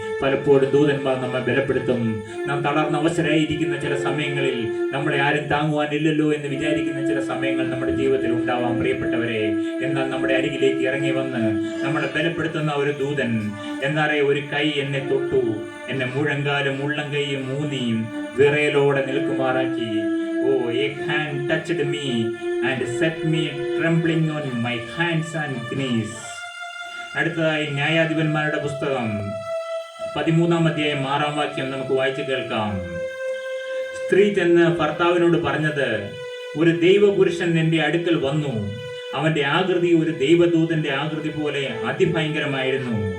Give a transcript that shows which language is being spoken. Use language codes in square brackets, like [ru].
[ml] പലപ്പോഴും ദൂതന്മാർ നമ്മെ ബലപ്പെടുത്തും. നാം തളർന്ന അവസരമായിരിക്കുന്ന ചില സമയങ്ങളിൽ നമ്മളെ ആരും താങ്ങുവാനില്ലല്ലോ എന്ന് വിചാരിക്കുന്ന ചില സമയങ്ങൾ നമ്മുടെ ജീവിതത്തിൽ ഉണ്ടാവാം പ്രിയപ്പെട്ടവരെ. എന്നാൽ നമ്മുടെ അരികിലേക്ക് ഇറങ്ങി വന്ന് നമ്മളെ ബലപ്പെടുത്തുന്ന ഒരു ദൂതൻ, എന്നാലേ ഒരു കൈ എന്നെ തൊട്ടു, എന്നെ മുഴങ്കാലും ഉള്ളം കൈയും ഊന്നിയും വിറയലോടെ നിൽക്കുമാറാക്കി. [en] A hand touched me and set me trembling on my hands and knees. [ml] അടുത്തതായി ന്യായാധിപന്മാരുടെ പുസ്തകം 13-ാം അധ്യായം 6-ാം വാക്യം നമുക്ക് വായിച്ചു കേൾക്കാം. സ്ത്രീ ചെന്ന് ഭർത്താവിനോട് പറഞ്ഞത്, ഒരു ദൈവപുരുഷൻ എന്റെ അടുക്കൽ വന്നു. അവന്റെ ആകൃതി ഒരു ദൈവദൂതന്റെ ആകൃതി പോലെ അതിഭയങ്കരമായിരുന്നു.